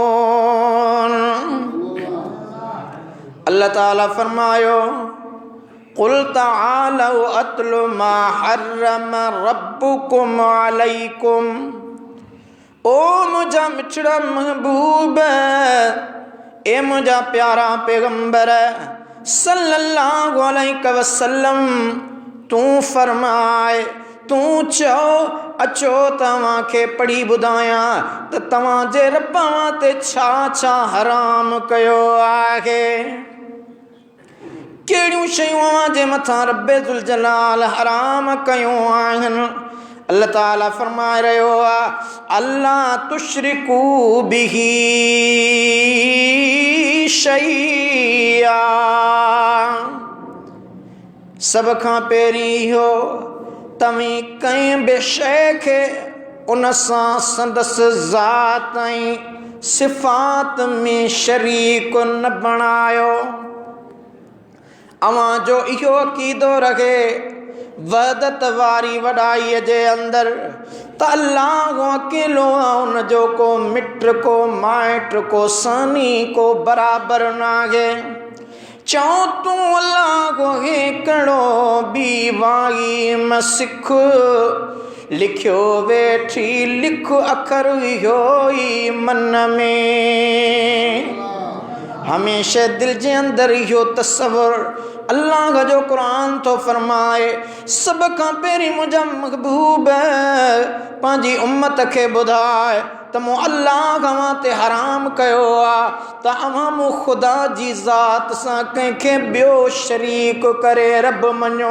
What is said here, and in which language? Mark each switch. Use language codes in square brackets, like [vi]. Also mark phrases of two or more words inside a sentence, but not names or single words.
[sd] तअक़िलून। अल्लाह ताला फरमायो, [ar] قل تعالوا أتل ما حرم ربكم عليكم. [sd] ओ मुझा मिठड़ा महबूब, ए मुझा प्यारा पैगंबर [ar] صلى الله عليه وسلم, [sd] तू फरमाए, तू चओ अचो तव्हांखे पढ़ी ॿुधायां त तव्हांजे रब ते छा छा हराम कयो आहे। कहिड़ियूं शयूं अव्हांजे मथां रब्बे ज़ुल जलाल हराम कयूं आहिनि। अल्लाह ताला फरमाए रहियो आहे, [ar] الله تشركوا به شيئا. [sd] सब खां पहिरीं इहो, तव्हीं कंहिं बि शइ खे उन सां संदसि ज़ात ऐं सिफ़ात में शरीक न बणायो। अवां जो इहो अक़ीदो रहे वहदत वारी वॾाईअ जे अंदरि त अल्लाह अकेलो आहे, उन जो को मिट, को माइट, को सानी, को बराबर नाहे। चऊं तूं अल्लाह हिकिड़ो बि वाई म सिख, लिखियो वेठी लिख अखर इहो ई मन में। हमेशा दिल जे अंदरि इहो तसव्वुर अल्लाह जो क़ुरान तो फरमाए, सब खां पहिरीं मुंहिंजा महबूब पंहिंजी उम्मत खे ॿुधाए त मूं अल्लाह अव्हां ते हराम कयो आहे त अव्हां मूं ख़ुदा जी ज़ात सां कंहिंखे ॿियो शरीक करे रब मञो।